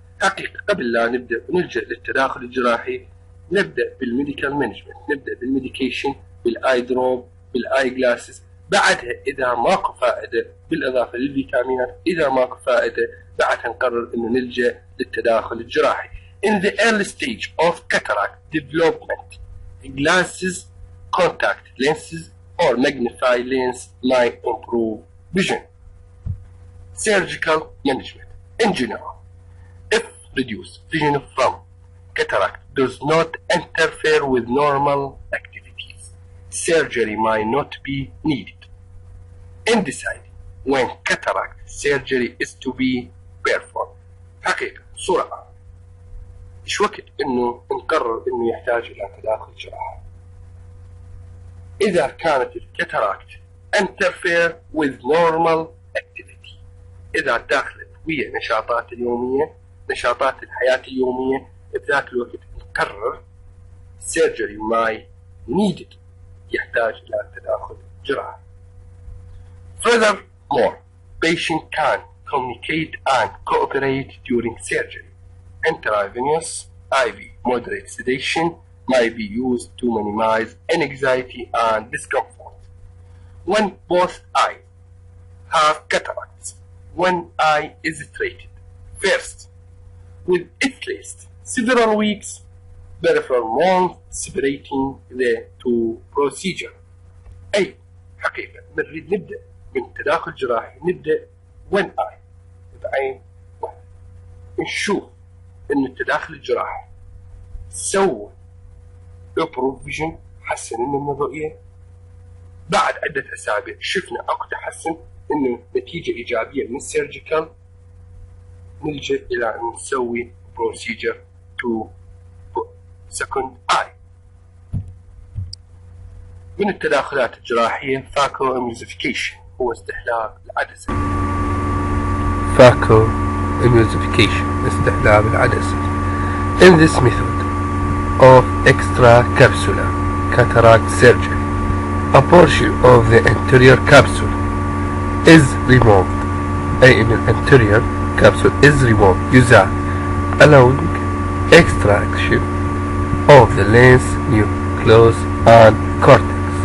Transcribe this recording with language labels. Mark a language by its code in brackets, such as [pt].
[ar] حقيقة قبل لا نلجأ للتداخل الجراحي نبدأ بالميديكال مانجمنت، نبدأ بالميديكيشن، بالاي دروب، بالاي جلاسز. بعدها إذا ماكو فائدة بالإضافة للفيتامينات، إذا ماكو فائدة بعدها نقرر إنه نلجأ للتداخل الجراحي. [en] In the early stage of cataract development, glasses, contact lenses or magnifying lens might improve vision. Surgical management in general, if reduced vision from cataract does not interfere with normal activities, surgery might not be needed. In deciding when cataract surgery is to be performed، [ar] حقيقة بسرعة إيش وقت إنه نقرر إنه يحتاج إلى تداخل جراحي؟ إذا كانت الكاتاراكت [en] interfere with normal activity، [ar] إذا داخلت ويا نشاطات اليومية، نشاطات الحياة اليومية، بذاك الوقت نقرر [en] surgery might needed، [ar] يحتاج إلى تداخل جراحي. [en] Furthermore, patient can communicate and cooperate during surgery. Intravenous IV moderate sedation might be used to minimize anxiety and discomfort. When both eyes have cataracts, one eye is treated first with at least several weeks peripheral months separating the two procedures. [ar] أي حقيقة بنريد نبدأ من تداخل جراحي، نبدأ one eye بعين واحدة، نشوف إن التداخل الجراحي سوى [en] improve vision، [ar] حسن من الرؤية. بعد عدة أسابيع شفنا أكو تحسن، إنه نتيجة إيجابية من السيرجيكال، نلجأ إلى أن نسوي [en] procedure to second eye. [ar] من التداخلات الجراحية phaco emulsification هو استحلاب العدسة. phaco emulsification استحلاب العدسة. [en] In this method of extracapsular cataract surgery, a portion of the anterior capsule is removed. [ar] أي إن الانتيريور [en] capsule is removed [ar] يزال، [en] allowing extraction of the lens nucleus and cortex.